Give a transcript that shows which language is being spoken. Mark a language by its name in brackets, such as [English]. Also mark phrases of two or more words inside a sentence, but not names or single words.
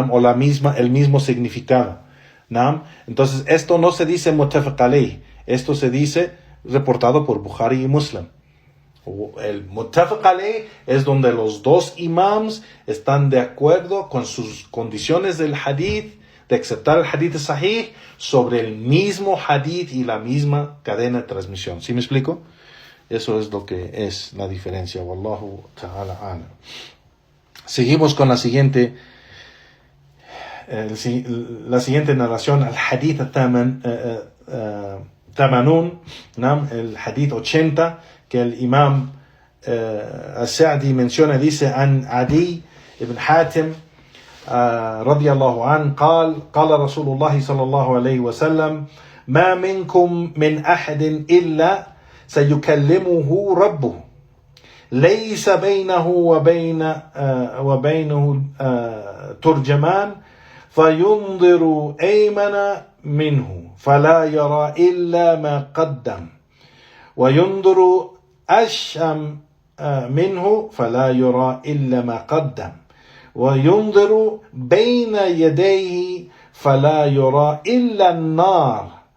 [Spanish] O el mismo significado, ¿no? Entonces, esto no se dice [Arabic] متفق عليه, [Spanish] esto se dice reportado por Bukhari y Muslim. El [Arabic] متفق عليه [Spanish] es donde los dos imams están de acuerdo con sus condiciones del hadith, de aceptar el [Arabic] حديث صحيح [Spanish] sobre el mismo hadith y la misma cadena de transmisión. ¿Sí me explico? Eso es lo que es la diferencia. [Arabic] والله تعالى أعلم. [Spanish] Seguimos con la siguiente narración, el [Arabic] حديث ثمانون, [Spanish] el hadith 80, que el imam al-Sa'di menciona, dice: [Arabic] عن عدي بن حاتم رضي الله عنه قال رسول الله صلى الله عليه وسلم: ما منكم من أحد إلا سيكلمه ربه ليس بينه وبينه ترجمان فينظر أيمن منه فلا يرى إلا ما قدم وينظر أشأم منه فلا يرى إلا ما قدم وينظر بين يديه فلا يرى إلا النار